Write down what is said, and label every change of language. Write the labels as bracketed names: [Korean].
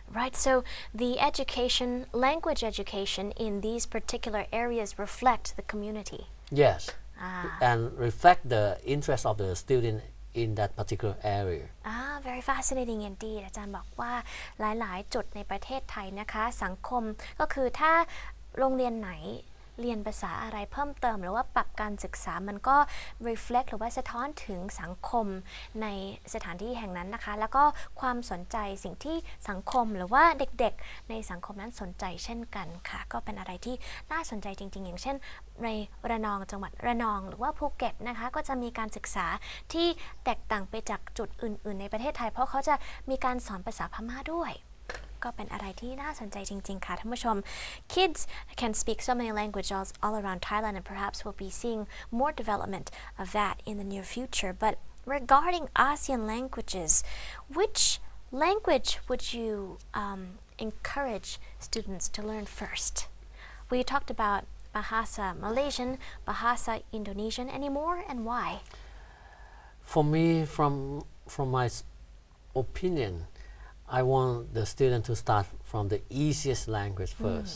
[English] Right, so the education, language education in these particular areas reflect the community. Yes, and reflect the interest of the student in that particular area. Very fascinating indeed. [Thai] อาจารย์บอกว่าหลายๆจุดในประเทศไทยนะคะสังคมก็คือถ้าโรงเรียนไหนเรียนภาษาอะไรเพิ่มเติมหรือว่าปรับการศึกษามันก็ reflect หรือว่าสะท้อนถึงสังคม ในสถานที่แห่งนั้นนะคะแล้วก็ความสนใจสิ่งที่สังคมหรือว่าเด็กๆในสังคมนั้นสนใจเช่นกันค่ะก็เป็นอะไรที่น่าสนใจจริงๆอย่างเช่นในระนองจังหวัดระนองหรือว่าภูเก็ตนะคะก็จะมีการศึกษาที่แตกต่างไปจากจุดอื่นๆในประเทศไทยเพราะเขาจะมีการสอนภาษาพม่าด้วยก็เป็นอะไรที่น่าสนใจจริงๆค่ะท่านผู้ชม [English] Kids can speak so many languages all around Thailand and perhaps we'll be seeing more development of that in the near future. But regarding ASEAN languages, which language would you encourage students to learn first? We talked about Bahasa Malaysian, Bahasa Indonesian. Any more and why? For me, from my opinion, I want the student to start from the easiest language first.